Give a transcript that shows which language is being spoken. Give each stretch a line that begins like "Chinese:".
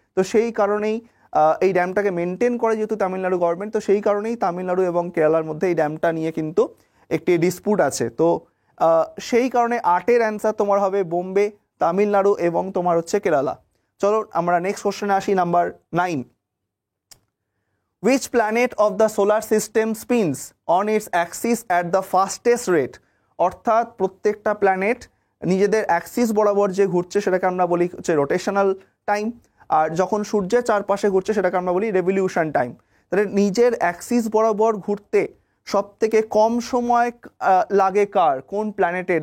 Bangla: তো সেই কারণেই এই ড্যামটাকে মেনটেন করে যেহেতু তামিলনাড়ু গভর্নমেন্ট, তো সেই কারণেই তামিলনাড়ু এবং কেরালার মধ্যে এই ড্যামটা নিয়ে কিন্তু একটি ডিসপুট আছে। তো সেই কারণে 8-এর অ্যান্সার তোমার হবে বোম্বে, তামিলনাড়ু এবং তোমার হচ্ছে কেরালা। চলো আমরা নেক্সট কোশ্চেনে আসি, number 9।
English: Which planet of the solar system spins on its axis at the fastest rate?
Bangla: অর্থাৎ প্রত্যেকটা প্ল্যানেট নিজেদের অ্যাক্সিস বরাবর যে ঘুরছে সেটাকে আমরা বলি হচ্ছে রোটেশনাল টাইম, আর যখন সূর্যের চারপাশে ঘুরছে সেটাকে আমরা বলি রেভলিউশন টাইম। তাহলে নিজের অ্যাক্সিস বরাবর ঘুরতে সব থেকে কম সময় লাগে কার, কোন প্ল্যানেটের?